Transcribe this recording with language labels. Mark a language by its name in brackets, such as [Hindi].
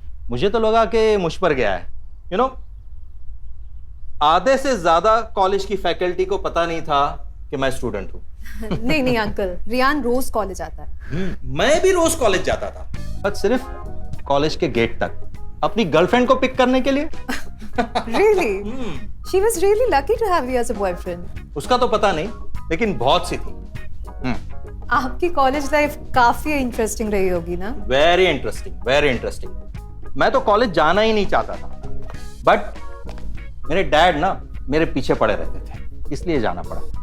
[Hindi] मुझे तो लगा कि मुझ पर गया है। यू नो, आधे से ज्यादा कॉलेज की फैकल्टी को पता नहीं था कि मैं स्टूडेंट हूं। नहीं नहीं अंकल, रियान रोज कॉलेज आता है। मैं भी रोज कॉलेज जाता था, बस सिर्फ कॉलेज के गेट तक, अपनी गर्लफ्रेंड को पिक करने के लिए। [English] Really? She was really lucky to have you as a boyfriend. [Hindi] उसका तो पता नहीं, लेकिन बहुत सी थी। आपकी कॉलेज लाइफ काफी इंटरेस्टिंग रही होगी ना? [English] Very interesting, very interesting. [Hindi] मैं तो कॉलेज जाना ही नहीं चाहता था, बट मेरे डैड ना मेरे पीछे पड़े रहते थे, इसलिए जाना पड़ा।